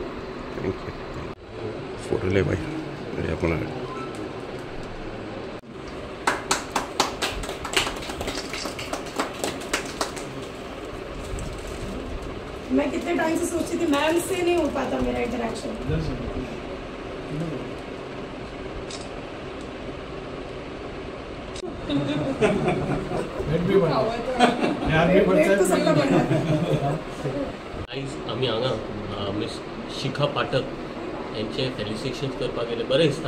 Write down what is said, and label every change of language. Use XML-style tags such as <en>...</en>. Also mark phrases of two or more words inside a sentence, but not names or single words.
<en>thank you.</en> <hi>फोटो ले भाई अपना। मैं कितने टाइम से सोचती थी, मैम से नहीं हो पाता मेरा इंटरेक्शन।</hi> <kok>आम्ही हांगा मिस शिखा पाठक यांचे फेलिसिटेशन करपाक गेले, बरें दिसता।</kok>